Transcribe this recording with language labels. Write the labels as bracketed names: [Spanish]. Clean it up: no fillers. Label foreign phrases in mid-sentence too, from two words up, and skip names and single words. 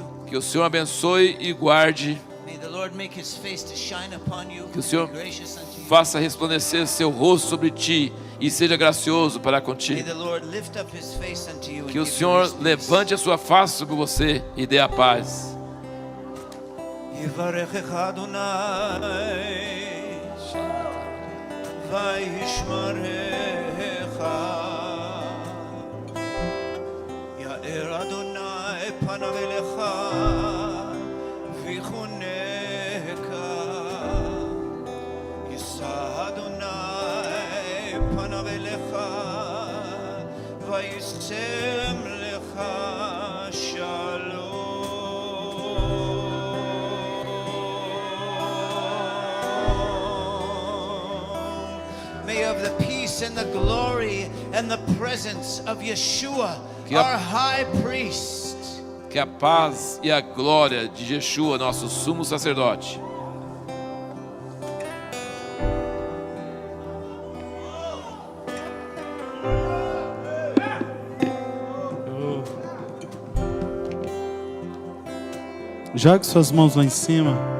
[Portuguese] Que o Senhor abençoe e guarde. [English] May the Lord make his face to shine upon you. [Portuguese] Que o Senhor [English] be gracious unto you. [Portuguese] faça resplandecer seu rosto sobre ti e seja gracioso para [English] May [Portuguese] contigo. [English] the Lord lift up his face unto you and [Portuguese] Que o [English] give you [Portuguese] Senhor [English] his peace. [Portuguese] levante a sua face sobre você e dê a paz. [Hebrew] יברכך אדוני וישמרך יאר אדוני פניו אליך ויחונך יישא אדוני פניו אליך וישם לך [English] May of the peace and the glory and the presence of Yeshua, [Portuguese] Que a- [English] our high priest, [Portuguese] Que a paz e a glória de Yeshua, nosso sumo sacerdote, Jogue suas mãos lá em cima.